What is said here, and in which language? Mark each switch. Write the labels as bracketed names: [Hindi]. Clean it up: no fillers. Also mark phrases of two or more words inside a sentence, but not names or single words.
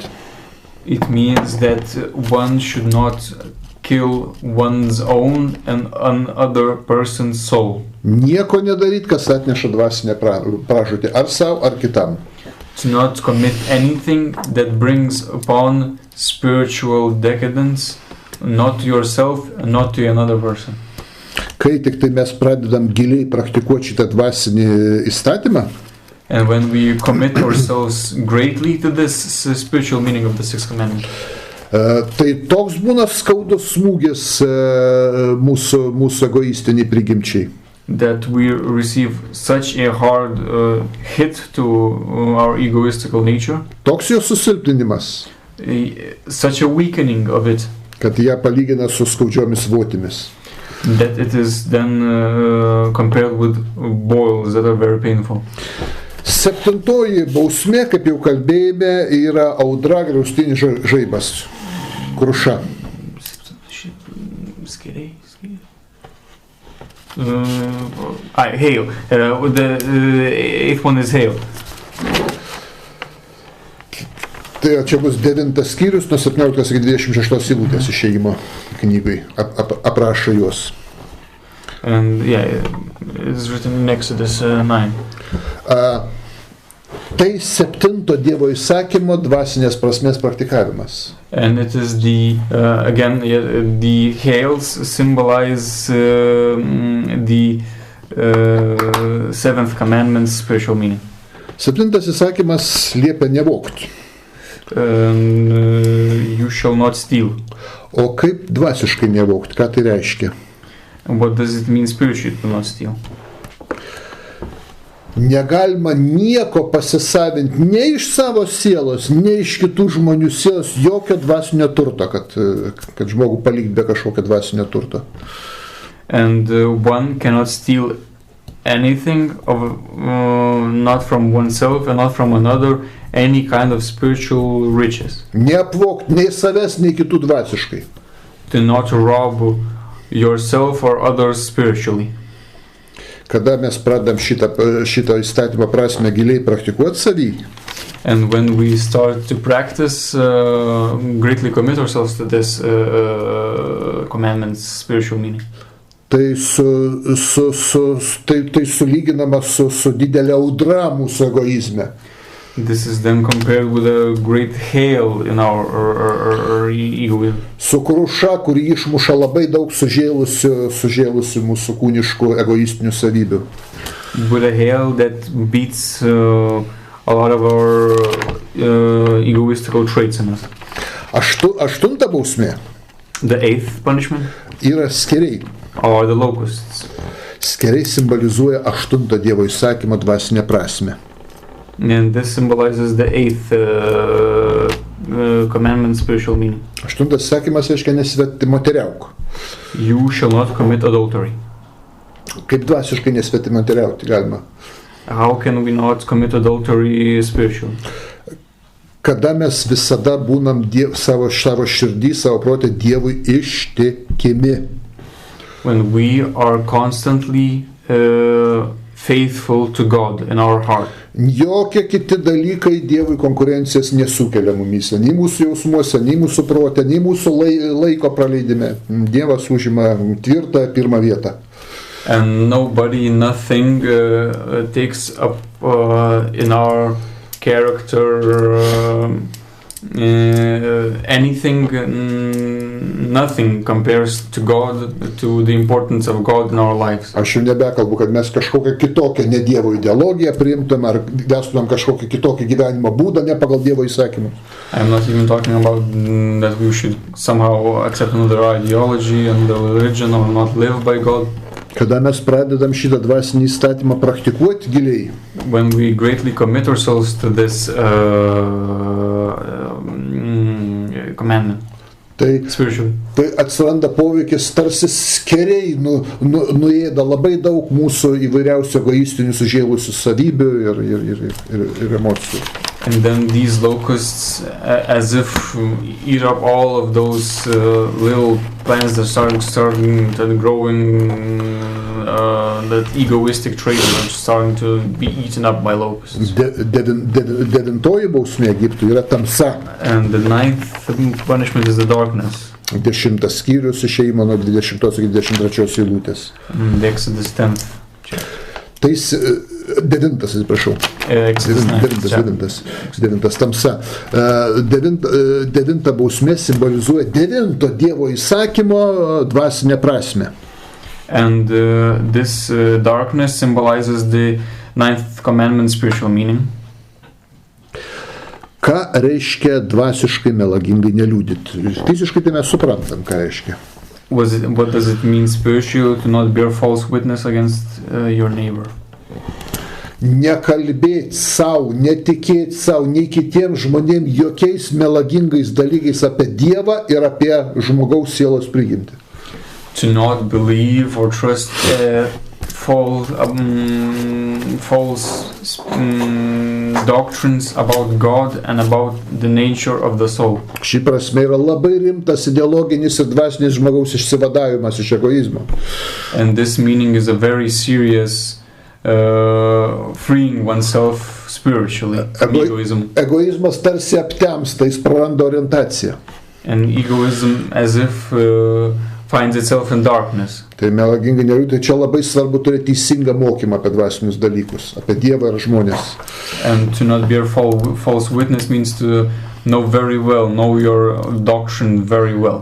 [English] It means that one should not kill one's own and another person's soul. [Lithuanian] Nieko nedaryt, kas atneša dvasinę pražūtį, ar savo, ar kitam. [English] To not commit anything that brings upon spiritual decadence, not to yourself and not to another person. [Lithuanian] Kai tik tai mes pradedam giliai praktikuoti šitą dvasinį įstatymą, [English] and when we commit ourselves greatly to this spiritual meaning of the 6th commandment, [Lithuanian] tai toks būna skaudus smūgis mūsų egoistiniai prigimčiai. [English] That we receive such a hard hit to our egoistical nature. [Lithuanian] Toks jo susilpninimas. [English] Such a weakening of it. [Lithuanian] Kad ją palygina su skaudžiomis votimis. [English] That it is then compared with boils that are very painful. [Lithuanian] 7 bausmė, kaip jau kalbėjome, yra audra, griaustinis žaibas, kruša. Skiriai. [English] Hail. The 8th one is hail. [Lithuanian] Tai čia bus 9 skyrius nuo 17 iki 26 eilutės Išėjimo knygai, aprašo juos. [English] And it's written in Exodus 9. [Lithuanian] Tai 7 Dievo įsakymo dvasinės prasmės praktikavimas. [English] And it is the hails symbolize the 7th commandment's spiritual meaning. [Lithuanian] 7 įsakymas liepia nevogti. [English] You shall not steal. [Lithuanian] O kaip dvasiškai nevogti? Ką tai reiškia? [English] What does it mean spiritually to not steal? [Lithuanian] Negalima nieko pasisavinti, ne iš savo sielos, ne iš kitų žmonių sielos, jokio dvasinio turto, kad žmogų palikti be kažkokio dvasinio turto. [English] And one cannot steal anything not from oneself and not from another, any kind of spiritual riches. [Lithuanian] Neapvogti nei savęs, nei kitų dvasiškai. [English] To not rob yourself or others spiritually. [Lithuanian] Kada mes pradam šitą įstatymą prasme giliai praktikuoti savį, [English] And when we start to practice, greatly commit ourselves to this commandment's spiritual meaning. [Lithuanian] Tai sulyginama su didelė audra mūsų egoizme. [English] This is then compared with a great hail in our egoism. [Lithuanian] Su kruša, kuri išmuša labai daug sužėlusių mūsų kūniškų egoistinių savybių. [English] With a hail that beats a lot of our egoistical traits in us. [Lithuanian] Aštunta bausmė. [English] The 8th punishment [Lithuanian] Yra skeriai. [English] are the locusts. [Lithuanian] Skeriai simbolizuoja 8 Dievo įsakymo dvasinę prasme. [English] And this symbolizes the 8th commandment spiritual meaning. [Lithuanian] 8 įsakymas reiškia nesvetimoteriauk. [English] You shall not commit adultery. [Lithuanian] Kaip dvasiškai nesvetimoteriauti galima? [English] How can we not commit adultery spiritually? [Lithuanian] Kada mes visada būnam savo širdį, savo protę Dievui ištikimi. [English] When we are constantly faithful to God in our heart. [Lithuanian] Jokie kiti dalykai Dievui konkurencijos nesukelia mumyse, nei mūsų jausmuose, nei mūsų prote, nei mūsų laiko praleidime. Dievas užima tvirtą pirmą vietą. [English] And nobody, nothing takes up in our character anything, nothing compares to God, to the importance of God in our lives. [Lithuanian] Aš jau nebekalbu, kad mes kažkokią kitokią ne Dievo ideologiją priimtum ar vestumėm kažkokį kitokį gyvenimo būdą ne pagal Dievo įsakymus. [English] I'm not even talking about that we should somehow accept another ideology and the religion or not live by God. [Lithuanian] Kada mes pradedam šitą dvasinį įstatymą praktikuoti giliai. [English] When we greatly commit ourselves to this commandment, [Lithuanian] Tai atsiranda poveikis, tarsi skeriai nuėda labai daug mūsų įvairiausių egoistinių sužėlusių savybių ir emocijų. [English] And then these locusts, as if eat up all of those little plants that starting growing, that egoistic traits are starting to be eaten up by locusts. [Lithuanian] Devintoji bausmė Egiptui yra tamsa. [English] And the 9th punishment is the darkness. [Lithuanian] 10 skyrius išėjimo nuo 20 iki 23 eilutės. [English] The Exodus 10th. [Lithuanian] Devintas tamsa. Devinta bausmė simbolizuoja 9 Dievo įsakymo dvasinę prasmę. [English] And this darkness symbolizes the 9th commandment spiritual meaning. [Lithuanian] Ką reiškia dvasiškai melagingai neliūdyti? Fiziškai tai mes suprantam, ką reiškia. [English] What does it mean spiritually to not bear false witness against your neighbor? [Lithuanian] Nekalbėti savo, netikėti savo, nei kitiems žmonėms jokiais melagingais dalykais apie Dievą ir apie žmogaus sielos prigimtį. [English] To not believe or trust false doctrines about God and about the nature of the soul. [Lithuanian] Ši prasme yra labai rimtas ideologinis ir dvasinis žmogaus išsivadavimas iš egoizmo. [English] And this meaning is a very serious freeing oneself spiritually from egoism. [Lithuanian] Egoizmas tarsi aptemsta, jis praranda orientaciją. [English] And egoism as if finds itself in darkness. [Lithuanian] Tai melagingai neliūdyti, tai čia labai svarbu turėti teisingą mokymą apie dvasinius dalykus, apie Dievą ir žmonės. [English] And to not bear false witness means to know very well, know your doctrine very well.